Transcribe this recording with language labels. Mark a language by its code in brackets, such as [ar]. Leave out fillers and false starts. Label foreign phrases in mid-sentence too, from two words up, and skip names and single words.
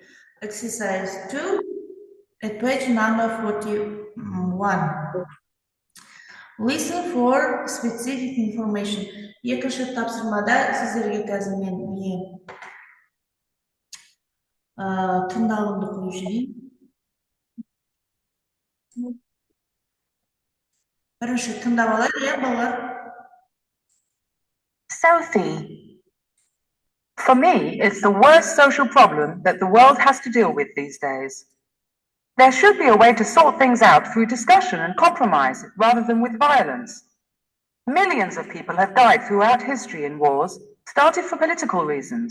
[en] Exercise 2 at page number 41. Listen for specific information. [kk] Екінші тапсырмада сіздерге қазір мен тыңдалымды қойып жіберейін. Бірінші тыңдап алайық, балалар. [en] Sophie, for me, it's the worst social problem that the world has to deal with these days. There should be a way to sort things out through discussion and compromise rather than with violence. Millions of people have died throughout history in wars, started for political reasons.